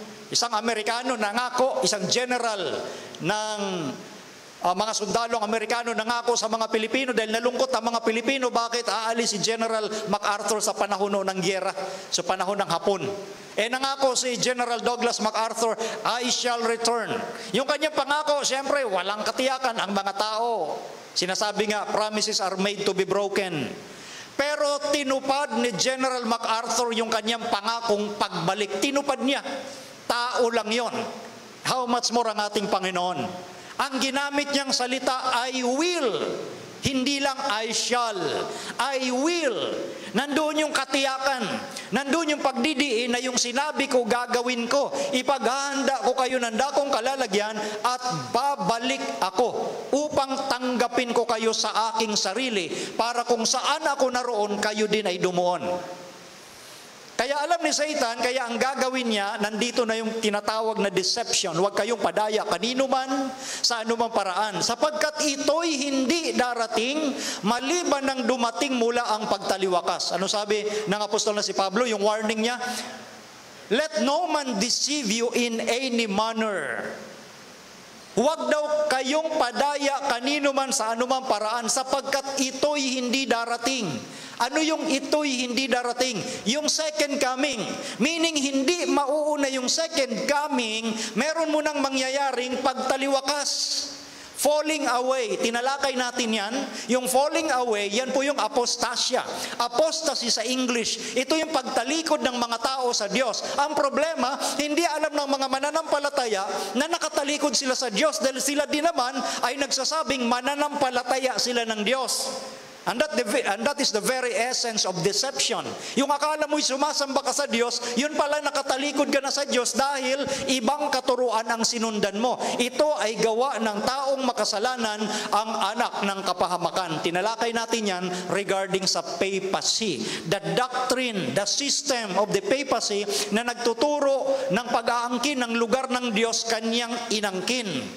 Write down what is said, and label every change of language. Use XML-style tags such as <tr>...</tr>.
<tl>Isang Amerikano nangako, isang general ng mga sundalong Amerikano nangako sa mga Pilipino dahil nalungkot ang mga Pilipino, bakit aalis si General MacArthur sa panahon ng gyera, sa panahon ng Hapon. Nangako si General Douglas MacArthur,</tl> <en>I shall return.</en> <tl>Yung kanyang pangako, siyempre, walang katiyakan ang mga tao.</tl> <en>Sinasabi nga, promises are made to be broken.</en> <tl>Pero tinupad ni General MacArthur yung kanyang pangakong pagbalik. Tinupad niya. Tao lang yon.</tl> <en>How much more</en> <tl>ang ating Panginoon? Ang ginamit niyang salita,</tl> <en>I will.</en> <tl>Hindi lang</tl> <en>I shall. I will.</en> <tl>Nandoon yung katiyakan. Nandoon yung pagdidiin na yung sinabi ko gagawin ko. Ipaghahanda ko kayo ng dakong kalalagyan at babalik ako upang tanggapin ko kayo sa aking sarili para kung saan ako naroon, kayo din ay dumuon. Kaya alam ni Satan, kaya ang gagawin niya, nandito na yung tinatawag na deception. Huwag kayong padaya kanino man, sa anumang paraan. Sapagkat ito'y hindi darating, maliban ng dumating mula ang pagtaliwakas. Ano sabi ng apostol na si Pablo, yung warning niya?</tl> <en>Let no man deceive you in any manner.</en> <tl>Huwag daw kayong padaya kanino man sa anumang paraan, sapagkat ito'y hindi darating. Ano yung ito'y hindi darating? Yung second coming. Meaning, hindi mauuna yung second coming, meron mo nang mangyayaring pagtaliwakas. Falling away. Tinalakay natin yan. Yung falling away, yan po yung apostasya. Apostasy sa English. Ito yung pagtalikod ng mga tao sa Diyos. Ang problema, hindi alam ng mga mananampalataya na nakatalikod sila sa Diyos dahil sila din naman ay nagsasabing mananampalataya sila ng Diyos.</tl> <en>And that is the very essence of deception.</en> <tl>Yung akala mo'y sumasamba ka sa Diyos, yun pala nakatalikod ka na sa Diyos dahil ibang katuruan ang sinundan mo. Ito ay gawa ng taong makasalanan, ang anak ng kapahamakan. Tinalakay natin yan regarding sa papacy.</tl> <en>The doctrine, the system of the papacy</en> <tl>na nagtuturo ng pag-aangkin ng lugar ng Diyos kanyang inangkin.</tl>